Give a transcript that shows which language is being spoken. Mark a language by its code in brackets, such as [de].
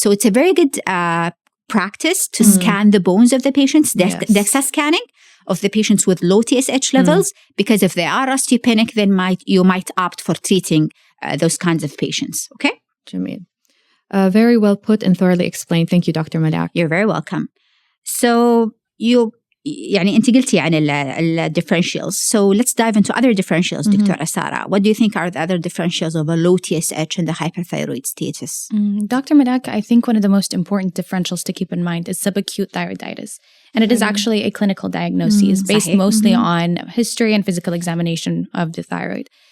[en] So it's a very good practice to scan the bones of the patients, DEXA scanning of the patients with low TSH levels, because if they are osteopenic, then you might opt for treating those kinds of patients. Okay? Jamil. Very well put and thoroughly explained. Thank you, Dr. Malak. You're very welcome. [ar] So يعني أنت قلتي عن ال differentials. [en] So let's dive into other differentials, Dr. Sara. What do you think are the other differentials of a low TSH and the hyperthyroid status? Dr. Malak, I think one of the most important differentials to keep in mind is subacute thyroiditis. And it is actually a clinical diagnosis based mostly on history and physical examination of the thyroid.